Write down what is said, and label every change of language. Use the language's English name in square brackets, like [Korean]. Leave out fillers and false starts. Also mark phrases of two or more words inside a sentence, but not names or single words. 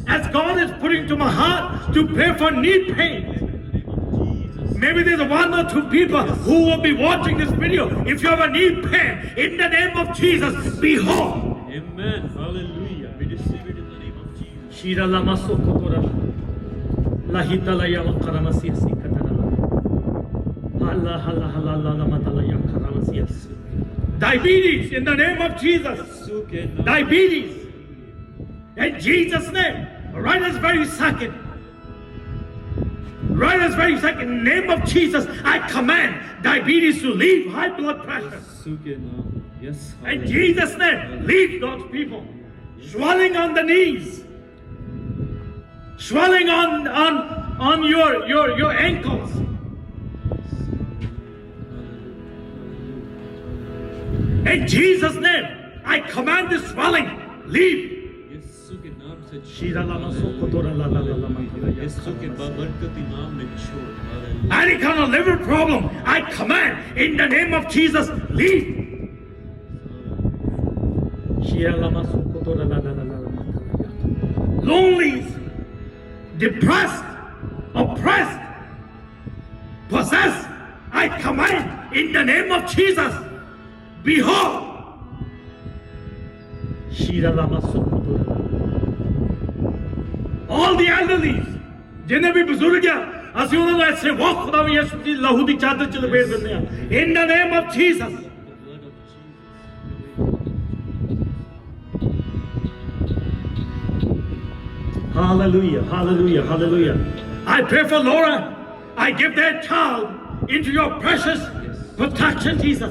[English] As God is putting to my heart to pray for knee pains. Maybe there's one or two people who will be watching this video. If you have a knee pain, in the name of Jesus, be whole. Amen. Amen. Hallelujah. We receive it in the name of Jesus. Shira lama sokotora. Lahita la yama karamasi sikatara. Hala hala hala lama tala ya karamasi. Diabetes in the name of Jesus. Diabetes. In Jesus' name. Right this very second. Right this very second. In the name of Jesus, I command diabetes to leave, high blood pressure. Yes. In Jesus' name, leave God's people. Swelling on the knees. Swelling on your ankles. In Jesus' name, I command this swelling, leave. [Hindi] यीशु के नाम से Shira lama sokotora la la la lama tala ya यीशु के karamasi. बरकती नाम में छोड़ हालेलुया [English] Any kind of liver problem, I command in the name of Jesus, leave. Shira lama sokotora la la la la lama tala ya. Lonely, depressed, oppressed, possessed, I command in the name of Jesus, behold. Shira lama sokotora la la. All the elderly, [Hindi] जिन्हें भी बुजुर्ग है, [Punjabi] ਅਸੀਂ ਉਹਨਾਂ ਨੂੰ ਐਸੇ ਵਾਕ ਖੁਦਾ ਵੀ ਯਿਸੂ ਦੀ ਲਹੂ ਦੀ ਚਾਦਰ ਚ ਲਪੇਟ ਦਿੰਦੇ ਆ [English] in the name of Jesus. Hallelujah, hallelujah, hallelujah. I pray for Laura. I give that child into your precious protection, Jesus.